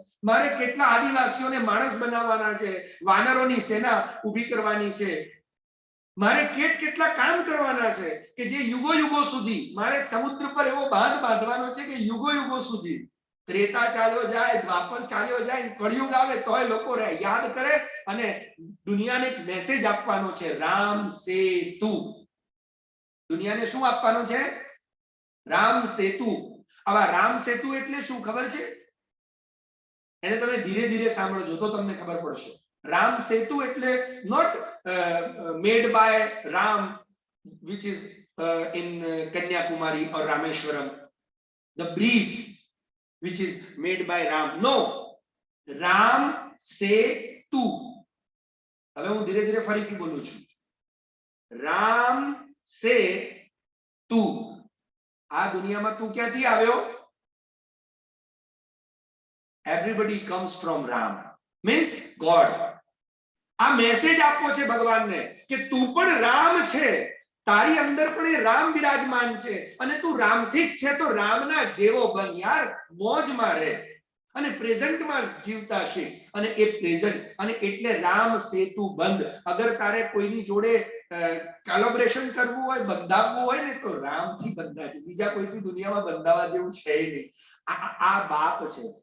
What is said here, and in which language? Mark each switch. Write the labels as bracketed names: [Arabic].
[Gujarati] મારે કેટલા આદિવાસીઓને માણસ બનાવવાના છે, વાનરોની સેના ઊભી કરવાની છે, મારે કેટલા કામ કરવાના છે કે જે યુગો યુગો સુધી મારે સમુદ્ર પર એવો બાંધ બાંધવાનો છે કે યુગો યુગો સુધી, ત્રેતા ચાલ્યો જાય, દ્વાપર ચાલ્યો જાય, કળિયુગ આવે તોય લોકો યાદ કરે અને દુનિયાને એક મેસેજ આપવાનો છે, રામ સેતુ. દુનિયાને શું આપવાનો છે? રામ સેતુ. આવા રામ સેતુ એટલે શું ખબર છે? એને તમે ધીરે ધીરે સાંભળજો તો તમને ખબર પડશે. રામ સેતુ એટલે [English] not made by Ram, which is in Kanyakumari or Rameshwaram, the bridge which is made by Ram. No, Ram Setu. [Gujarati] હવે હું ધીરે ધીરે ફરીથી બોલું છું. રામ સેતુ. આ દુનિયામાં તું ક્યાંથી આવ્યો? [English] Everybody comes from Ram, means God. [Gujarati] આ મેસેજ આપવો છે ભગવાનને કે તું પણ રામ છે, તારી અંદર પણ એ રામ બિરાજમાન છે અને તું રામથી જ છે તો રામના જેવો બન યાર, મોજમાં રહે અને પ્રેઝન્ટમાં જીવતા શીખ. અને એ પ્રેઝન્ટ, અને એટલે રામ સેતુ બંધ. અગર તારે કોઈની જોડે કોલેબોરેશન કરવું હોય, બંધાવવું હોય ને, તો રામથી બંધાય છે, બીજા કોઈથી દુનિયામાં બંધાવા જેવું છે નહીં. આ બાપ છે.